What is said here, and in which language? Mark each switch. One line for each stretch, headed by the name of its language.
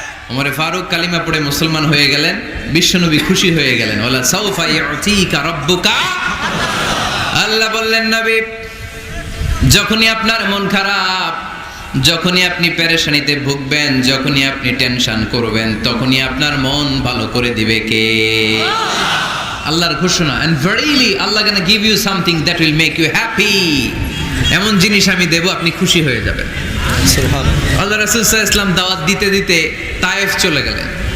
Bangla: ওমর ফারুক কালিমা পড়ে মুসলমান হয়ে গেলেন, বিশ্বনবী খুশি হয়ে গেলেন।
Arabic: ওয়ালা সাউফা ইউতিকা রাব্বুকা,
Bangla: আল্লাহ বললেন, নবী যখনই আপনার মন খারাপ, যখনই আপনি পেরেশানিতে ভুগবেন, যখনই আপনি টেনশন করবেন, তখনই আপনার মন ভালো করে দিবে কে? আল্লাহর ঘোষণা,
English: and verily Allah gonna give you something that will make you happy।
Bangla: এমন জিনিস আমি দেব, আপনি খুশি হয়ে যাবেন। সুবহানাল্লাহ। আল্লাহ রাসূল সাল্লাল্লাহু আলাইহি ওয়াসাল্লাম দাওয়াত দিতে দিতে তায়েফ চলে গেলেন।